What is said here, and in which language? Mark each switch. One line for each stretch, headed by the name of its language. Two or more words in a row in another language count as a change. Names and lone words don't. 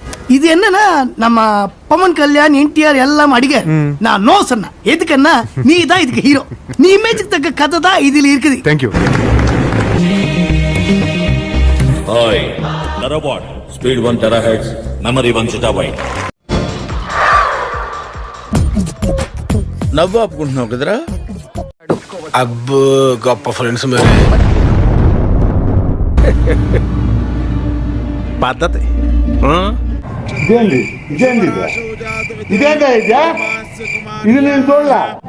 Tamil: இது என்னன்னா நம்ம பவன் கல்யாண் என்டிஆர் எல்லாம் அடிக நான் நோ சொன்னேன். எதுக்குன்னா நீ தான் இதுக்கு ஹீரோ. நீ இமேஜுக்கு தக்க கதை தான் இதுல இருக்குது.
English: Thank you. Hi Terabot speed 1 THz memory 1 ZB.
Telugu: నవ్వు ఆపుకుంటున్నావు కదరా? అబ్బో గొప్ప ఫ్రెండ్స్ మరి. పద్ధతి. ఇది నేను చూడలే.